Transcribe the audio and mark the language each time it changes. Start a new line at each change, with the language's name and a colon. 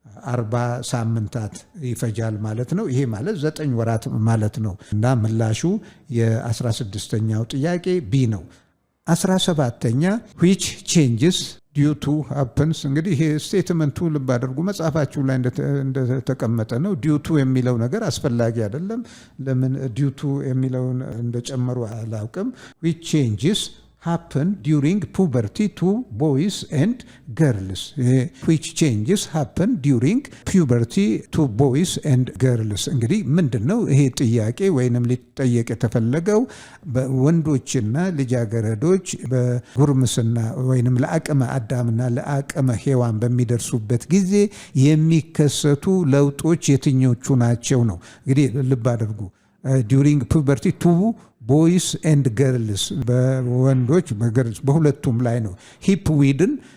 Amharic: 40 ሳምንታት ይፈጃል ማለት ነው። ይሄ ማለት 9 ወራት ማለት ነው እና ምላሹ የ16ኛው ጥያቄ ቢ ነው። 17ኛ
English: which changes due to happens።
Amharic: እንግዲህ ይሄ ስቴትመንቱ ልብ አድርጉ፣ መጽሐፋችሁ ላይ እንደተቀመጠ ነው። due to የሚለው ነገር አስፈላጊ አይደለም። ለምን due to የሚለውን እንደጨመሩ አላውቅም።
English: which changes happen during puberty to boys and girls? which changes happen during puberty to boys and girls?
Amharic: እንግዲህ ምንድነው ይሄ ጥያቄ ወይንም ሊጠየቅ የተፈለገው በወንዶችና ልጃገረዶች በጉርምስና ወይንም ለአቅመ አዳምና ለአቅመ ሔዋን በሚደርሱበት ጊዜ የሚከሰቱ ለውጦች የትኞቹ ናቸው ነው። እንግዲህ ልብ አድርጉ
English: during puberty to ቦይስ ኤንድ ገርልስ፣
Amharic: በወንዶች በገርልስ በሁለቱም ላይ ነው። ሂፕ ዊድን